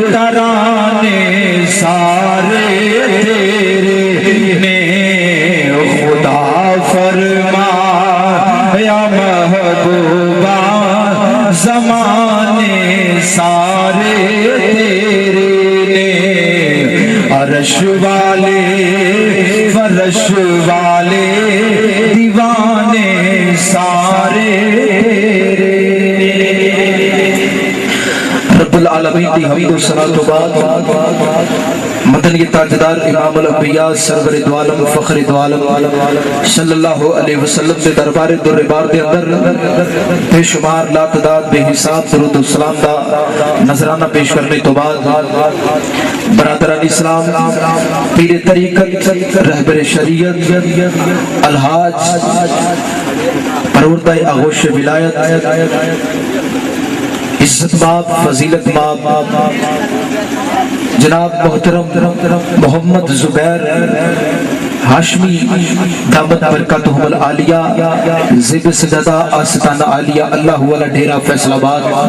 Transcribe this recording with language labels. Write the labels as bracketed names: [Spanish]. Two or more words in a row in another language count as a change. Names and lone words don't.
[Punjabi] گھرانے سارے تیرے نے خدا فرمایا محبوبا زمانے سارے تیرے نے عرش والے فرش والے دیوانے سارے [Arabic] ربّ العالمین [Punjabi] دی حمد و صلوٰۃ و بعد مدنی تاجدار امام ال انبیاء سرور دو عالم فخر دو عالم [Arabic] صلى الله عليه وسلم [Punjabi] دے دربار دربار دے اندر بےشمار لاتعداد بےحساب درود و سلام دا نذرانہ پیش کرنے توں بعد برادران اسلام پیر طریقت رہبر شریعت الحاج پروردہ آغوش ولایت عزت مآب فضیلت مآب جناب محترم محمد زبیر ہاشمی [Arabic] دامت بركاتهم العالية [Punjabi] زیب سجادہ آستانہ عالیہ اللہ والا ڈیرہ فیصل آباد